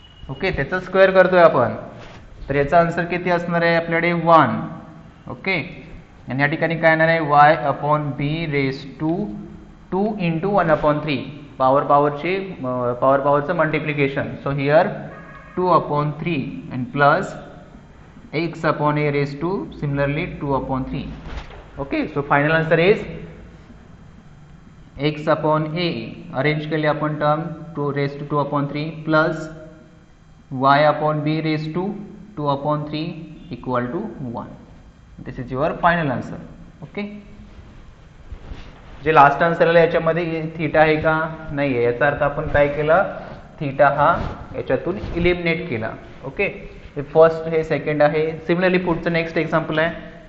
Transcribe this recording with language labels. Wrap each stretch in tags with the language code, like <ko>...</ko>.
<mr>Okay, त्याचा square करतोय आपण, तर याचा आन्सर किती असणार आहे आपल्याकडे 1. ओके, आणि या ठिकाणी काय येणार आहे y upon b raise to 2 into 1/3 पावरचं multiplication.</mr> <en>So here 2/3 and plus x upon a raised to similarly 2/3. Okay, so final answer is x upon a arrange</en> <mr>केले आपण</mr> <en>टर्म 2 raised to 2/3 plus y upon b raised to 2/3 equal to 1. This is your final answer.</en> <mr>Okay, जे last answer आलं याच्यामध्ये theta आहे का नाही आहे, याचा अर्थ आपण काय केलं थीटा हा याच्यातून इलिमिनेट केला. ओके, हे फर्स्ट हे सेकंड आहे. सिमिलरली पुढचं नेक्स्ट एक्झाम्पल आहे</mr>